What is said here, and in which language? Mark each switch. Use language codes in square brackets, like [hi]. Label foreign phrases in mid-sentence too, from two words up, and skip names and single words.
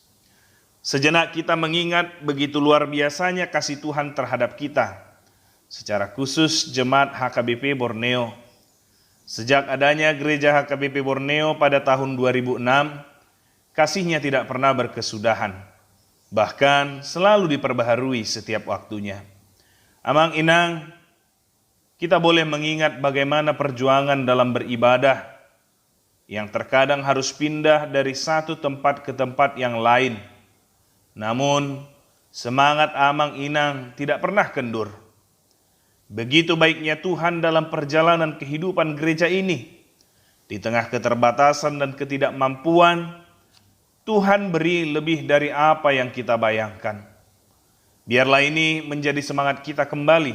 [id] Sejenak kita mengingat begitu luar biasanya kasih Tuhan terhadap kita, secara khusus jemaat HKBP Borneo. Sejak adanya gereja HKBP Borneo pada tahun 2006, kasihnya tidak pernah berkesudahan, bahkan selalu diperbaharui setiap waktunya. [bbc] Amang inang, [id] kita boleh mengingat bagaimana perjuangan dalam beribadah yang terkadang harus pindah dari satu tempat ke tempat yang lain. Namun, semangat [bbc] amang inang [id] tidak pernah kendur. Begitu baiknya Tuhan dalam perjalanan kehidupan gereja ini. Di tengah keterbatasan dan ketidakmampuan, Tuhan beri lebih dari apa yang kita bayangkan. Biarlah ini menjadi semangat kita kembali.